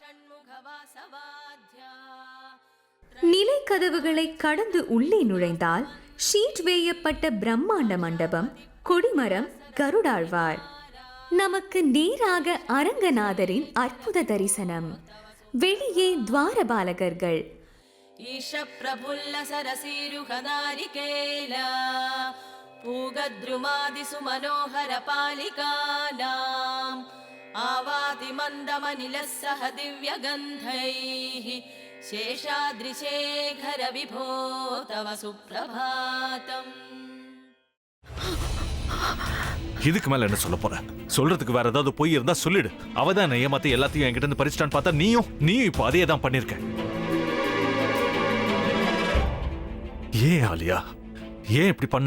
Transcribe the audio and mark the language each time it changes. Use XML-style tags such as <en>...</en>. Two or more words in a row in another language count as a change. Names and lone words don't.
<ta>நிலை கதவுகளை கடந்து உள்ளே நுழைந்தால் ஷீட் வேயப்பட்ட பிரம்மாண்ட மண்டபம், கொடிமரம், கருடாழ்வார். நமக்கு நேராக அரங்கநாதரின் அற்புத தரிசனம். வெளியே துவாரபாலகர்கள்.</ta> <sa>ईश प्रफुल्ल सरसीरुहनारिकेला पूगद्रुमादिसु मनोहर पालिकानाम् आवाति मन्दमनिलः सह दिव्यगन्धैः शेषाद्रिशेखर विभो तव सुप्रभातम्.</sa> <ta>இதுக்கு மேல என்ன சொல்ல போற? சொல்றதுக்கு வேற ஏதாவது பொய் இருந்தா சொல்லிடு. அவதான் ஏமாத்தி எல்லாத்தையும் என்கிட்ட இருந்து பறிச்சிட்டான்னு பார்த்தா நீயும் இப்போ அதே தான் பண்ணிருக்க. ஏன் ஆலியா, ஏன் இப்படி பண்ண?</ta>